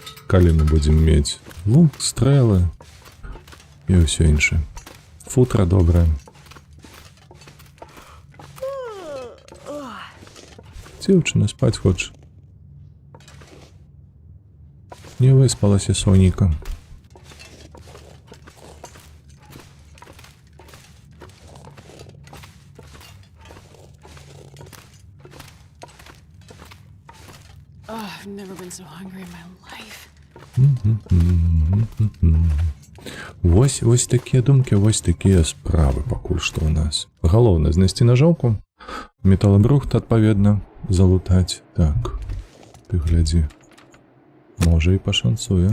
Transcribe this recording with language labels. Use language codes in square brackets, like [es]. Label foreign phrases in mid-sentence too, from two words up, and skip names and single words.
[be] калі мы будзем мець лук, стрэлы і ўсё іншае. Футра добрае. Дзеўчына, спаць хоча. Не выспалася Соніка. [en] Oh, I've never been so hungry in my life. [be] Вось такія думкі, вось такія справы пакуль што ў нас. Галоўнае знайсці нажоўку, металабрухт адпаведна залутаць. Так, ты глядзі. Можа і пашанцуе.